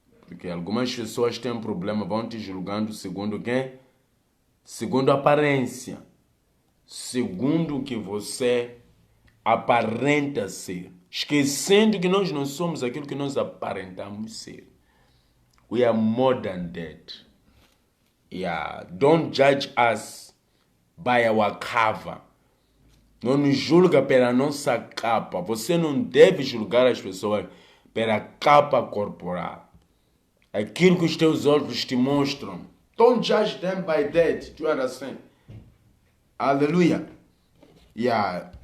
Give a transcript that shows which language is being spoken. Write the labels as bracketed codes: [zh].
[pt] Porque algumas pessoas têm um problema, vão te julgando segundo o quê? Segundo a aparência. Segundo o que você aparenta ser. Esquecendo que nós não somos aquilo que nós aparentamos ser. [en] We are more than that. Yeah. Don't judge us by our cover. [pt] Não nos julga pela nossa capa. Você não deve julgar as pessoas pela capa corporal. Aquilo que os teus olhos te mostram. [en] Don't judge them by that. Do you understand? Aleluia. Yeah.